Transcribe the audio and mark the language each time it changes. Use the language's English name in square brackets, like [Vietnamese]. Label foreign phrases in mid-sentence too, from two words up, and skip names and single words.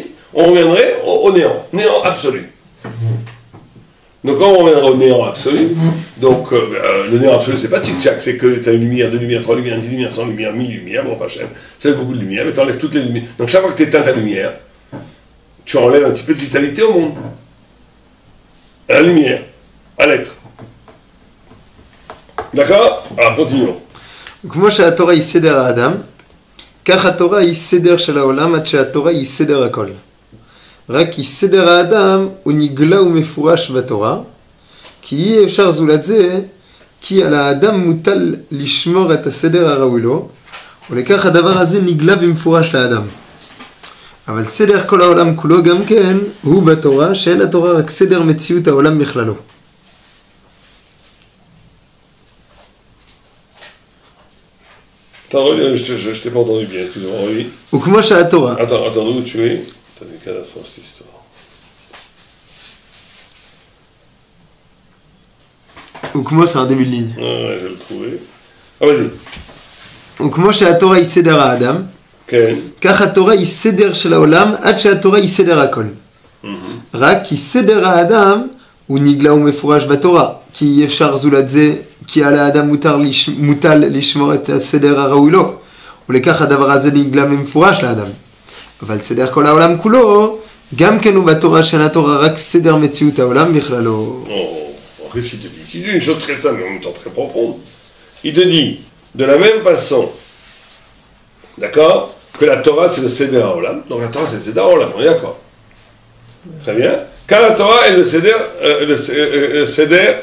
[French] On reviendrait au néant absolu. Donc quand on reviendra au néant absolu, donc le néant absolu c'est pas tic-tac, c'est que tu as une lumière, deux lumières, trois lumières, 10 lumières, 100 lumières, 1000 lumières, bon Hachem, ça fait beaucoup de lumière, mais tu enlèves toutes les lumières. Donc chaque fois que tu éteins ta lumière, tu enlèves un petit peu de vitalité au monde. À la lumière, à l'être. D'accord? Alors continuons. [Hebrew] כמו שהתורה היא סדר האדם, כך התורה היא סדר של העולם עד שהתורה היא סדר הכל. רק כי סדר האדם הוא נגלה ומפורש בתורה, כי אי אפשר זולת זה, כי על האדם מוטל לשמור את הסדר הראוי לו, ולכך הדבר הזה נגלה ומפורש לאדם. אבל סדר כל העולם כולו גם כן הוא בתורה, שאין התורה רק סדר מציאות העולם בכללו. [French] Attends, je t'ai pas entendu bien, excuse-moi, oui. [Hebrew] וכמו שהתורה... [French] Attends, où tu es? T'as des cas d'affaires, cette histoire. וכמו c'est un début de ligne. Ouais, je vais le trouver. Ah, vas-y. [Hebrew] וכמו שהתורה היא סדר האדם, כן. כך התורה היא סדר של העולם עד שהתורה היא סדר הכל. רק כי סדר האדם הוא נגלה ומפורש בתורה, כי אי אפשר זולת זה, כי על האדם מוטל לשמור את הסדר הראוי לו, ולכך הדבר הזה נגלה ומפורש לאדם. אבל סדר כל העולם כולו, גם כן הוא בתורה שאין התורה רק סדר מציאות העולם בכללו. [French] Qu'est-ce qu'il te dit? Il dit une chose très simple, mais en même temps très profonde. Il te dit, de la même façon, d'accord, que la Torah c'est le [Hebrew] סדר העולם, [French] donc la Torah c'est le [Hebrew] סדר העולם, [French] on est d'accord? Très bien. Car la Torah est le Seder